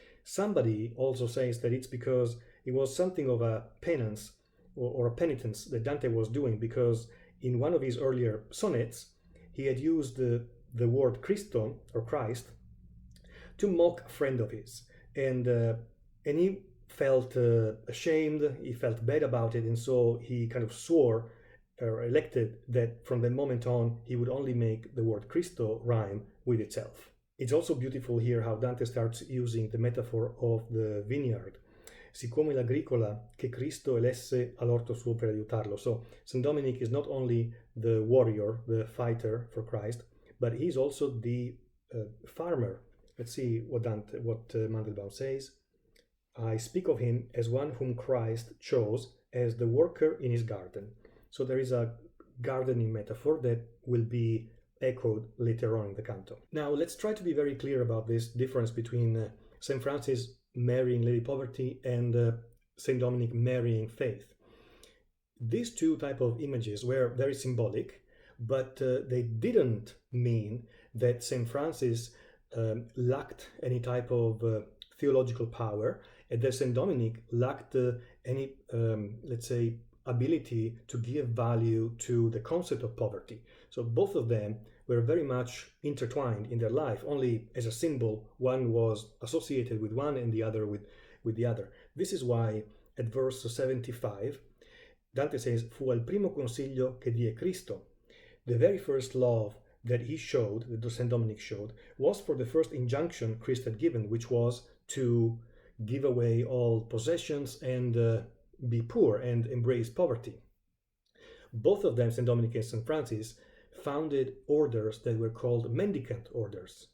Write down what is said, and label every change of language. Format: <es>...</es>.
<en>Somebody also says that it's because it was something of a penance or a penitence that Dante was doing, because in one of his earlier sonnets he had used the word Christo, or Christ, to mock a friend of his, and he felt ashamed, he felt bad about it, and so he kind of swore or elected that from that moment on he would only make the word Cristo rhyme with itself. It's also beautiful here how Dante starts using the metaphor of the vineyard.</en> <it>Siccome l'agricola che Cristo elesse all'orto suo per aiutarlo.</it> <en>So St. Dominic is not only the warrior, the fighter for Christ, but he's also the farmer. Let's see what Mandelbaum says. I speak of him as one whom Christ chose as the worker in his garden. So there is a gardening metaphor that will be echoed later on in the canto. Now let's try to be very clear about this difference between St. Francis marrying Lady Poverty and St. Dominic marrying Faith. These two type of images were very symbolic, but they didn't mean that St. Francis lacked any type of theological power, and that St. Dominic lacked any, let's say, ability to give value to the concept of poverty. So both of them were very much intertwined in their life. Only as a symbol, one was associated with one and the other with the other. This is why at verse 75, Dante says,</en> <it>fu al primo consiglio che die Cristo.</it> <en>The very first love that he showed, that Saint Dominic showed, was for the first injunction Christ had given, which was to give away all possessions and be poor and embrace poverty. Both of them, Saint Dominic and Saint Francis, founded orders that were called mendicant orders.</en>